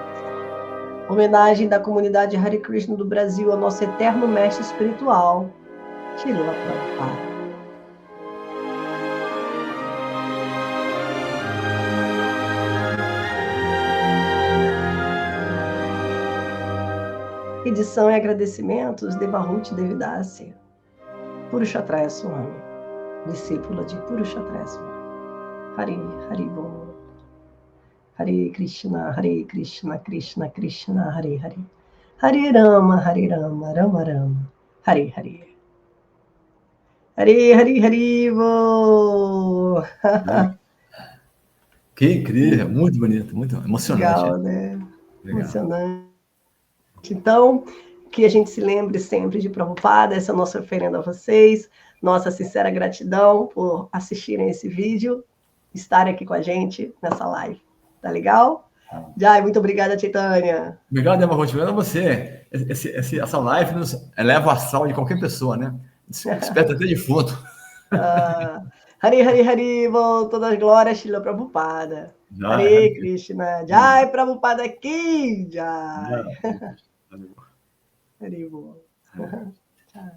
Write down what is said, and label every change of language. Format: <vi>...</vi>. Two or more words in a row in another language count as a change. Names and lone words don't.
<pt>Homenagem da comunidade Hare Krishna do Brasil ao nosso eterno mestre espiritual, Srila Prabhupada. Edição e agradecimentos de Bharati Devidasi, Purushatraya Swami, discípula de Purushatraya Swami.</pt> <hi>Hari, Hari Bol.</hi> <sa>Hare Krishna, Krishna Krishna, Hare Hare. Hare Rama, Rama Rama, Hare Hare.</sa> <hi>Hare Hare Hare Bol.</hi> <pt>Que incrível, muito bonito, muito emocionante. Legal, né? Legal. Emocionante. Então, que a gente se lembre sempre de Prabhupada, essa é a nossa oferenda a vocês, nossa sincera gratidão por assistirem esse vídeo, estarem aqui com a gente nessa live. Tá legal? Jai, muito obrigada, Chaitanya. Obrigado, Eva Roth. Obrigado a você. Essa live nos eleva o astral de qualquer pessoa, né? Desperta até defunto.</pt> <hi>Hari, Hari, Hari,</hi> <pt>todas as glórias, Srila Prabhupada.</pt> <sa>Hare Krishna.</sa> <pt>Jai, Prabhupada aqui.</pt> <hi>Jai. Hari,</hi>